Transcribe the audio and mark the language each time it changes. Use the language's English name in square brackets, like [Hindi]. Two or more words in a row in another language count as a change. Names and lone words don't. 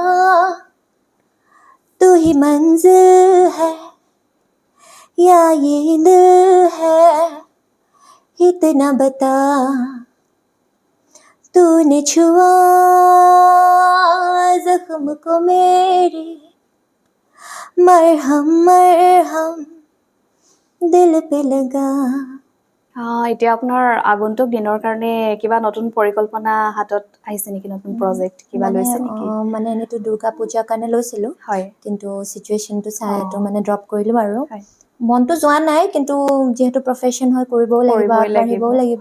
[Hindi] तू ही मंजिल है या ये दिल है, इतना बता, तूने छुआ जख्म को मेरे, मरहम मरहम दिल पे लगा। [Assamese] এতিয়া আপোনাৰ আগন্তুক দিনৰ কাৰণে কিবা নতুন পৰিকল্পনা হাতত আহিছে নেকি, নতুন প্ৰজেক্ট কিবা লৈছে নেকি? মানে এনেতো দুৰ্গা পূজাৰ কাৰণে লৈছিলোঁ, কিন্তু চিটুৱেশ্যনটো চাই এইটো মানে ড্ৰপ কৰিলোঁ আৰু। মনটো যোৱা নাই, কিন্তু যিহেতু প্ৰফেশ্যন হয় কৰিবও লাগিব, আগবাঢ়িবও লাগিব।